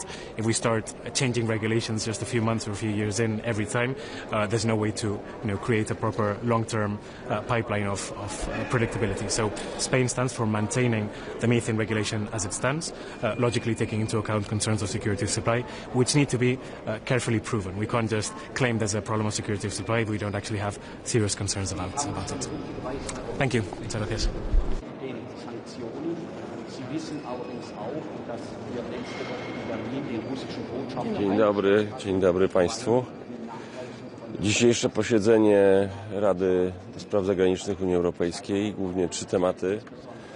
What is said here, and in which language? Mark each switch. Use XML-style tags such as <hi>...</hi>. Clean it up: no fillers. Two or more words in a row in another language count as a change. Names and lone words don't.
<en>If we start changing regulations just a few months or a few years in every time, there's no way to create a proper long-term pipeline of predictability. So Spain stands for maintaining the methane regulation as it stands, logically taking into account concerns of security of supply, which need to be carefully proven. We can't just claim there's a problem of security of supply if we don't actually have serious concerns about it. Thank you.</en> <es>Muchas gracias.</es> <pl>Dzień dobry Państwu. Dzisiejsze posiedzenie Rady do Spraw Zagranicznych Unii Europejskiej, głównie 3 tematy.</pl>